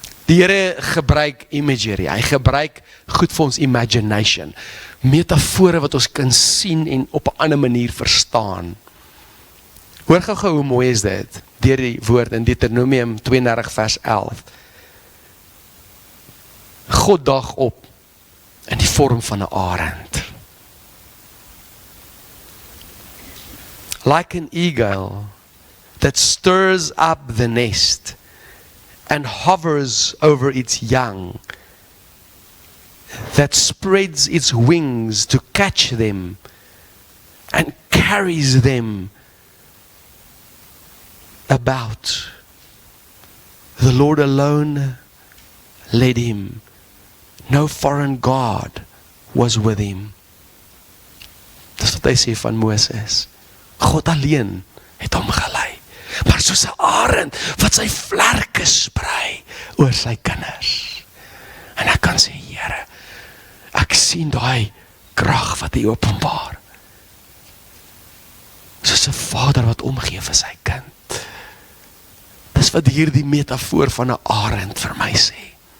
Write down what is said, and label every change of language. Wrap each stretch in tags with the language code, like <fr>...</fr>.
<af>Die Here gebruik imagery, hy gebruik goed vir ons imagination, metafore wat ons kan sien en op 'n ander manier verstaan. Hoor gou hoe mooi is dit, deur die woord in Deuteronomium 32 vers 11. God daag op in die vorm van 'n arend.</af> <en>Like an eagle that stirs up the nest and hovers over its young, that spreads its wings to catch them and carries them about. The Lord alone led him. No foreign God was with him.</en> <af>Dis wat hy sê van Moses. God alleen het hom gelei. Maar soos 'n arend wat sy vlerke sprei oor sy kinders. En ek kan sê, Here, ek sien daai krag wat hy openbaar. Soos 'n vader wat omgee vir sy kind. Dis wat hierdie metafoor van 'n arend vir my sê.</af>